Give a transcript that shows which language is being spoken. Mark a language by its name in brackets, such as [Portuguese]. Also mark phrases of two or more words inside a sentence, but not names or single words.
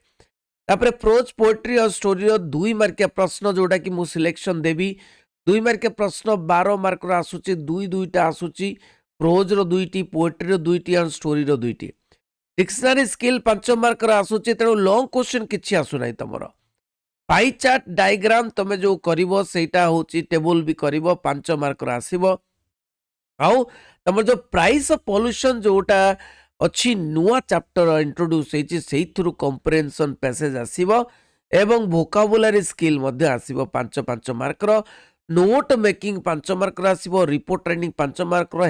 [Odia] ତା'ପର [English] prose poetry [Odia] ଔର ଷ୍ଟୋରୀ ର 2 ମାର୍କିଆ ପ୍ରଶ୍ନ ଯୋଉଟା କି ମୁଁ ସିଲେକ୍ସନ ଦେବି 2 ମାର୍କିଆ ପ୍ରଶ୍ନ 12 ମାର୍କ ର ଆସୁଛି 2-2ଟା ଆସୁଛି ପ୍ରୋଜ ର 2ଟି ପୋଏଟ୍ରି ର 2ଟି ଔର ଷ୍ଟୋରୀ ର 2ଟି [English] dictionary skill [Odia] 5 ମାର୍କ ର ଆସୁଛି ତେଣୁ [English] long question [Odia] କିଛି ଆସୁ ନାହିଁ ତମର [English] pie chart diagram [Odia] ତମେ ଯୋ କରିବ ସେଟା ହେଉଛି ଟେବଲ ଭି କରିବ 5 ମାର୍କ ର ଆସିବ ଆଉ ତମର ଯୋ [English] price of pollution [Odia] ଯୋଉଟା ଅଛି ନୂଆ [English] chapter introduce [Odia] ସେ [English] comprehension passage [Odia] ଆସିବ ଏବଂ [English] vocabulary skill [Odia] ମଧ୍ୟ ଆସିବ 5-5 ମାର୍କ ର [English] note making [Odia] 5 ମାର୍କ ର ଆସିବ [English] report training [Odia] 5 ମାର୍କ ର